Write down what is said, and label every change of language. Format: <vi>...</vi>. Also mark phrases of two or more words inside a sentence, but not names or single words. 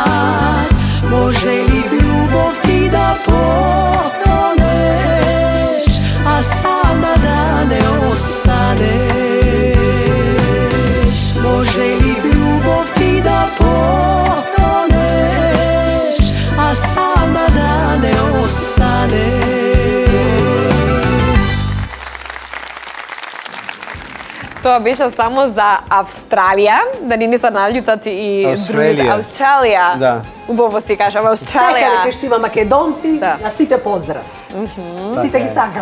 <sr>Može li ljubav ti da potoneš, a sama da ne ostaneš? Može li ljubav ti da potoneš, a sama da ne ostaneš?</sr> <mk>Тоа беше само за Австралија, да не се наљутат и другите. Австралија. Да. Убаво си кажа, во Австралија. Секаде кај што има македонци, на сите поздрав. Сите ги сакам.</mk>